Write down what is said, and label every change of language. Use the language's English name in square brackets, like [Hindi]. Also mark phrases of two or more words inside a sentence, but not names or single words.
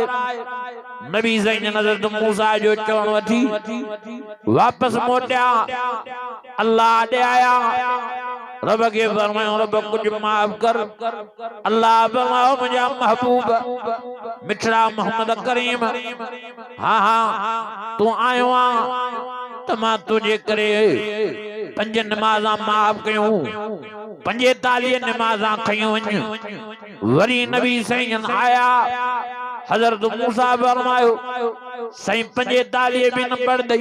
[Sindhi] नबी साईं हज़रत मूसा जो चवण वठी वापस मोटिया, अल्लाह ॾे आया, रब के फरमायो रब कुछ माफ़ कर। अल्लाह फरमायो मुंहिंजा महबूब मिठड़ा मोहम्मद करीम हाँ हाँ तू आयो आ त मां तुझे करे 5 नमाज़ां माफ़ कयूं, 45 नमाज़ां खयूं वञ। वरी नबी साईं आया, हज़रत मूसा फरमायो साईं 45 भी न पढ़दई।